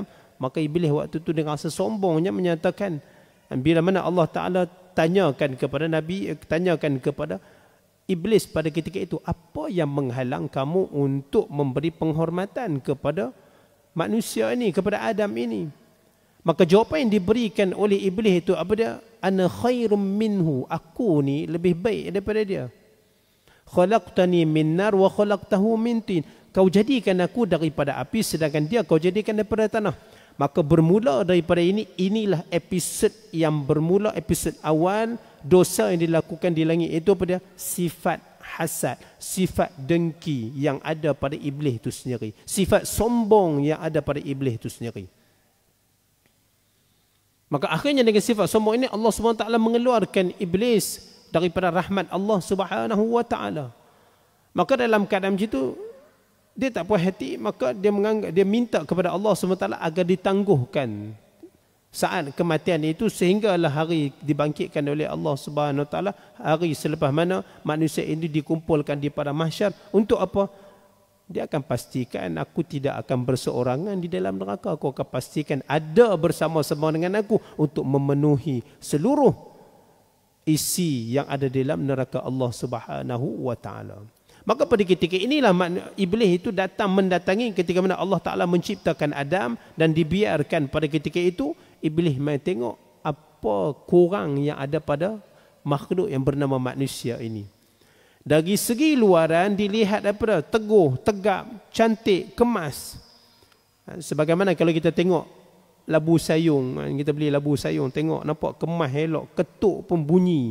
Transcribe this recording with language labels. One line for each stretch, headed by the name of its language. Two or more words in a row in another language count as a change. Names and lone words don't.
Malay: Maka iblis waktu itu dengan rasa sombongnya menyatakan, bila mana Allah Ta'ala tanyakan kepada iblis pada ketika itu, apa yang menghalang kamu untuk memberi penghormatan kepada manusia ini, kepada Adam ini? Maka jawapan yang diberikan oleh iblis itu apa dia?
Arabic: أنا خير منه,
Malay: aku ni lebih baik daripada dia.
Arabic: خلقتني من نار وخلقته من طين,
Malay: kau jadikan aku daripada api sedangkan dia kau jadikan daripada tanah. Maka bermula daripada ini, inilah episod yang bermula, episod awal dosa yang dilakukan di langit itu apa dia? Sifat hasad, sifat dengki yang ada pada iblis itu sendiri, sifat sombong yang ada pada iblis itu sendiri. Maka akhirnya dengan sifat sombong ini Allah SWT mengeluarkan iblis daripada rahmat Allah
Arabic: سبحانه وتعالى.
Malay: Maka dalam keadaan macam itu, dia tak puas hati, maka dia minta kepada Allah SWT agar ditangguhkan saat kematian itu sehinggalah hari dibangkitkan oleh Allah
Arabic: سبحانه وتعالى,
Malay: hari selepas mana manusia ini dikumpulkan di padang mahsyar. Untuk apa? Dia akan pastikan aku tidak akan berseorangan di dalam neraka. Aku akan pastikan ada bersama-sama dengan aku untuk memenuhi seluruh isi yang ada dalam neraka Allah
Arabic: سبحانه وتعالى.
Malay: Maka pada ketika inilah iblis itu datang mendatangi ketika mana Allah Ta'ala menciptakan Adam, dan dibiarkan pada ketika itu iblis main tengok apa kurang yang ada pada makhluk yang bernama manusia ini. Dari segi luaran dilihat daripada teguh, tegap, cantik, kemas. Sebagaimana kalau kita tengok labu sayung, kita beli labu sayung, tengok nampak kemas elok, ketuk pun bunyi.